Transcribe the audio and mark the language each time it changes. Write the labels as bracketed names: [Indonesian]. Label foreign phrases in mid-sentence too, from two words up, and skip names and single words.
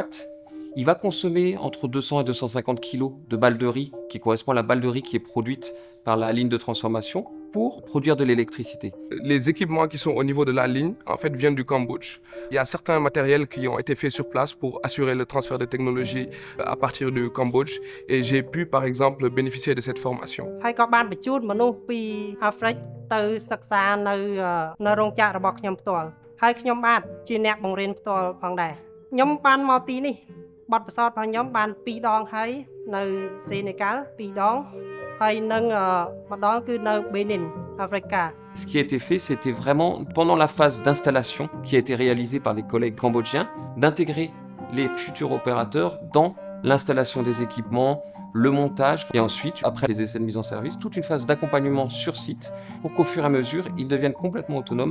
[French] Il va consommer entre 200 et 250 kg de balles de riz, qui correspond à la balle de riz qui est produite par la ligne de transformation, pour produire de l'électricité. Les équipements qui sont au niveau de la ligne, en fait, viennent du Cambodge. Il y a certains matériels qui ont été faits sur place pour assurer le transfert de technologie à partir du Cambodge. Et j'ai pu, par exemple, bénéficier de cette formation. [Khmer] ហើយក៏បានបញ្ជូនមនុស្សពីអាហ្វ្រិកទៅសិក្សានៅរោងចក្ររបស់ខ្ញុំផ្ទាល់ហើយខ្ញុំបាទជាអ្នកបង្រៀនផ្ទាល់ផងដែរខ្ញុំបានមកទីនេះបទពិសោធន៍របស់ខ្ញុំបាន2ដងហើយនៅសេនេកាល់2ដងហើយនឹងម្ដងគឺនៅបេនីន Africa. [French] Ce qui a été fait, c'était vraiment, pendant la phase d'installation qui a été réalisée par les collègues cambodgiens, d'intégrer les futurs opérateurs dans l'installation des équipements, le montage, et ensuite, après les essais de mise en service, toute une phase d'accompagnement sur site pour qu'au fur et à mesure, ils deviennent complètement autonomes.